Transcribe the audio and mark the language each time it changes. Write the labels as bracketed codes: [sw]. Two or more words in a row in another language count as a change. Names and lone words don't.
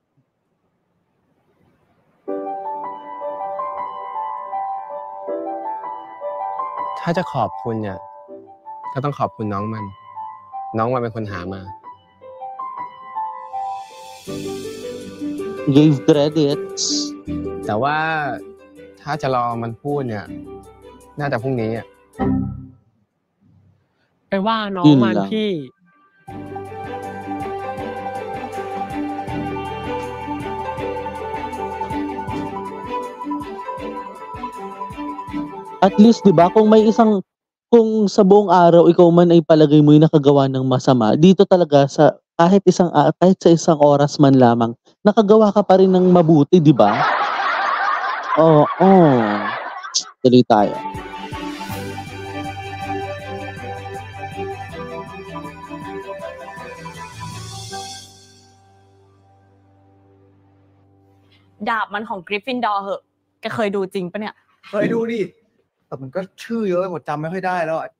[th] ถ้าจะขอบคุณเนี่ยก็ต้องขอบคุณน้องมัน น้องมันเป็นคนหามา [en] Gave credits. [th] แต่ว่าถ้าจะรอมันพูดเนี่ยน่าจะพรุ่งนี้อ่ะ ไปว่าน้องมันพี่ [en] At least, [tl] di ba, kung sa buong araw, ikaw man ay palagay mo yung nakagawa ng masama, dito talaga kahit sa isang oras man lamang, nakagawa ka pa rin ng mabuti, di ba? Oo. Tuloy tayo. [th] ดาบมันของกริฟฟินดอร์เหอะแกเคยดูจริงปะเนี่ย เคยดูดิ แต่มันก็ชื่อเยอะหมดจำไม่ค่อยได้แล้วอะ